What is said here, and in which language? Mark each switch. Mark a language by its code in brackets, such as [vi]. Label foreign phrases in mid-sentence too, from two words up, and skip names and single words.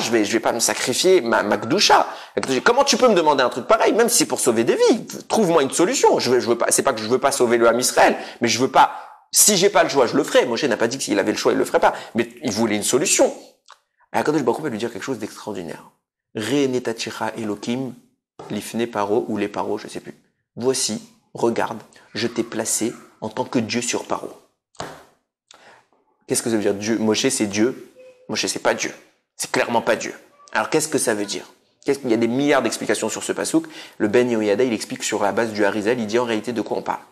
[fr] Je vais pas me sacrifier ma Gdusha. Comment tu peux me demander un truc pareil, même si c'est pour sauver des vies? Trouve-moi une solution. Je veux pas, c'est pas que je veux pas sauver le [he] עם ישראל, [fr] mais je veux pas, si j'ai pas le choix, je le ferai. Moshe n'a pas dit que s'il avait le choix, il le ferait pas. Mais il voulait une solution. Et [he] הקדוש ברוך הוא [fr] va lui dire quelque chose d'extraordinaire. [he] ראה נתתיך אלוהים, לפני פרעה, [fr] ou les paro, je sais plus. Voici, regarde, je t'ai placé en tant que Dieu sur Paro. Qu'est-ce que ça veut dire Dieu? Moshe, c'est Dieu. Moshe, c'est pas Dieu. C'est clairement pas Dieu. Alors, qu'est-ce que ça veut dire? Il y a des milliards d'explications sur ce pasouk. Le Ben Yehoyada, il explique sur la base du Harizal, il dit en réalité de quoi on parle.